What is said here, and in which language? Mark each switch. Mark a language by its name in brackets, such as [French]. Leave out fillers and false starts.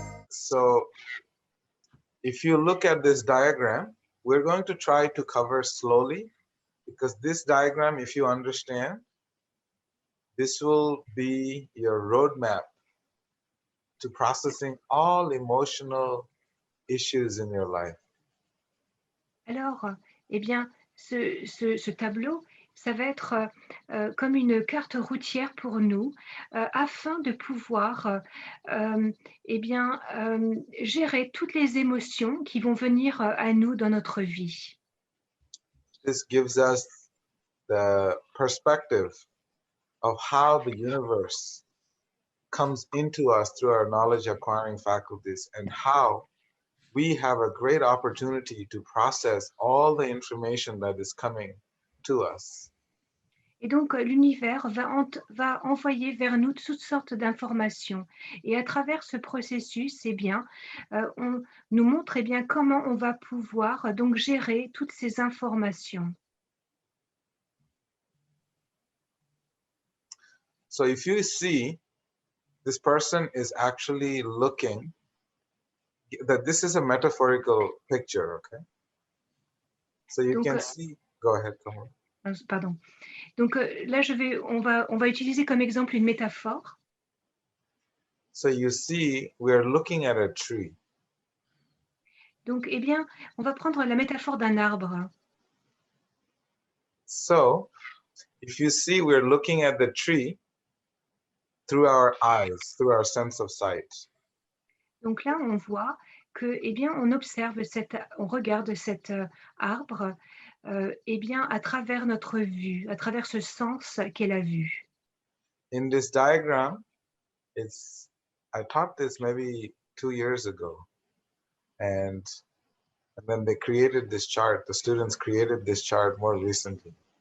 [English] So if you look at this diagram, we're going to try to cover slowly, because this diagram, if you understand, this will be your roadmap to processing all emotional issues in your life. [French] Alors, eh bien, ce tableau, ça va être comme une carte routière pour nous, afin de pouvoir eh bien, gérer toutes les émotions qui vont venir à nous dans notre vie. [English] This gives us the perspective of how the universe comes into us through our knowledge acquiring faculties, and how we have a great opportunity to process all the information that is coming to us. [French] Et donc, l'univers va envoyer vers nous toutes sortes d'informations. Et à travers ce processus, eh bien, on nous montre eh bien, comment on va pouvoir donc gérer toutes ces informations. [English] So if you see, this person is actually looking, that this is a metaphorical picture, okay? So you [French] Donc, [English] can see, go ahead, come on. [French] Pardon. Donc là, on va utiliser comme exemple une métaphore. [English] So you see, we're looking at a tree. [French] Donc, eh bien, on va prendre la métaphore d'un arbre. [English] So if you see, we're looking at the tree through our eyes, through our sense of sight. [French] Donc là, on voit que, eh bien, on regarde cet arbre, eh bien, à travers notre vue, à travers ce sens qu'est la vue. [English] In this diagram, I taught this maybe 2 years ago, and then they created this chart. The students created this chart more recently.